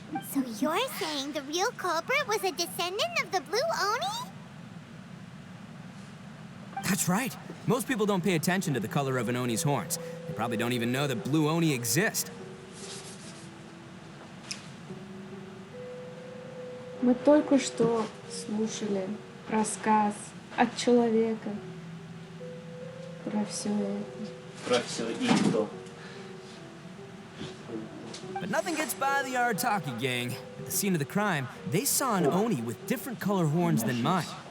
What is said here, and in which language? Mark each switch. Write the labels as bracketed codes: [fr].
[en] So you're saying the real culprit was a descendant of the Blue Oni? That's right. Most people don't pay attention to the color of an Oni's horns. They probably don't even know that Blue Oni exist. [ru] Мы только что слушали рассказ от человека про все это. Про все Итто. [en] But nothing gets by the Arataki gang. At the scene of the crime, they saw an Oni with different color horns than mine.